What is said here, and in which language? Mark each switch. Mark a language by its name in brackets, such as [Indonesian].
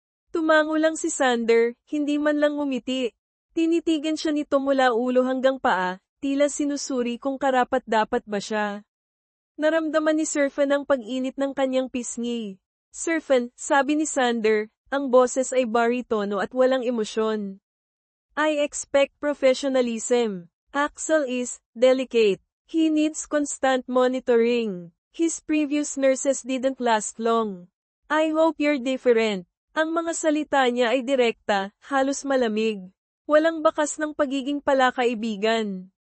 [Filipino] Tumango lang si Sander, hindi man lang ngumiti. Tinitigan siya nito mula ulo hanggang paa, tila sinusuri kung karapat-dapat ba siya. Naramdaman ni Surfen ang pag-init ng kanyang pisngi. Surfen, sabi ni Sander, ang boses ay baritono at walang emosyon. [English] I expect professionalism. Axel is delicate. He needs constant monitoring. His previous nurses didn't last long. I hope you're different. [Filipino] Ang mga salita niya ay direkta, halos malamig. Walang bakas ng pagiging palakaibigan.